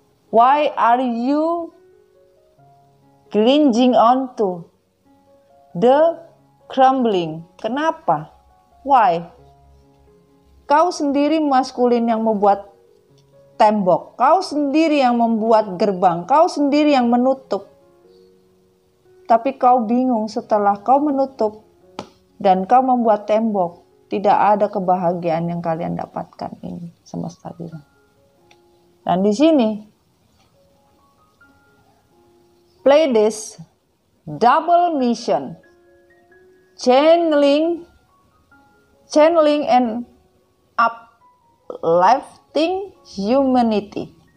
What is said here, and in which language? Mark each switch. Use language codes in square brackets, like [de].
[en] Why are you clinging on to the crumbling? [id] Kenapa? [en] Why? [id] Kau sendiri maskulin yang membuat tembok, kau sendiri yang membuat gerbang, kau sendiri yang menutup. Tapi kau bingung setelah kau menutup dan kau membuat tembok, tidak ada kebahagiaan yang kalian dapatkan. Ini semesta bilang. Dan di sini Pleiades double mission, channeling and uplifting humanity.